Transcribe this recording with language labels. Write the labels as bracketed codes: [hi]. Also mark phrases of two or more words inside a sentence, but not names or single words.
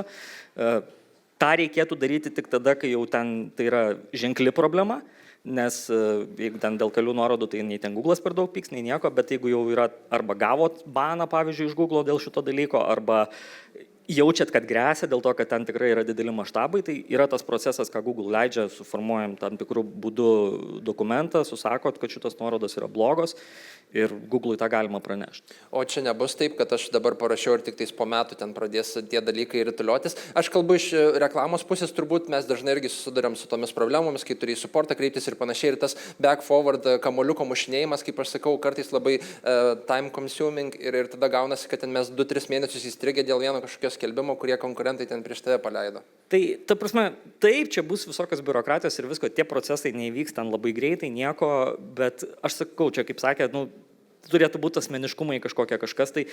[lt] Ta reikėtų daryti tik tada, kai jau ten tai yra ženkli problema, nes jeigu ten dėl kelių nuorodų, tai nei ten Google'as per daug pyks, nei nieko, bet jeigu jau yra arba gavot baną, pavyzdžiui, iš Google'o dėl šito dalyko, arba jaučiat, kad grėsia dėl to, kad ten tikrai yra dideli maštabai, tai yra tas procesas, ką Google leidžia, suformuojam tam tikrų būdų dokumentą, susakot, kad šitos nuorodos yra blogos ir Google'ui tą galima pranešti. O čia nebus taip, kad aš dabar parašiau ir tik tais po metų ten pradės tie dalykai rituliotis. Aš kalbu iš reklamos pusės, turbūt mes dažnai irgi susidurėm su tomis problemomis, kai turi į supportą kreiptis ir panašiai. Ir tas back-forward kamuoliuko mušinėjimas, kaip aš sakau, kartais labai [en] time consuming [lt] ir tada gaunasi, kad ten mes 2-3 mėnesius įstrigę dėl vieno kažkokio skelbimo, kurie konkurentai ten prieš tave paleido. Tai, ta prasme, taip, čia bus visokios biurokratijos ir visko, tie procesai neįvyks ten labai greitai, nieko, bet aš sakau, čia kaip sakė, turėtų būti asmeniškumai kažkas tai.